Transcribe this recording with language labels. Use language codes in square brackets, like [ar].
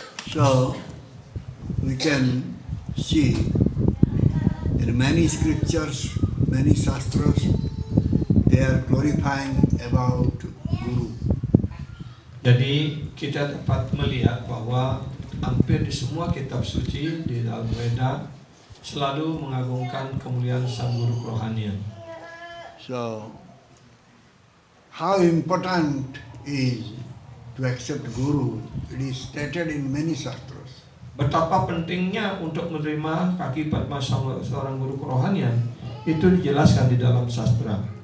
[en] So, we can see in many scriptures, many shastras, they are glorifying about Guru. [id] Jadi kita dapat melihat bahwa hampir di semua kitab suci di dalam Weda selalu mengagungkan kemuliaan sang guru kerohanian. [en] So, how important is to accept Guru? It is stated in many shastras. [id] Betapa pentingnya untuk menerima kaki Padma seorang guru kerohanian itu dijelaskan di dalam sastra.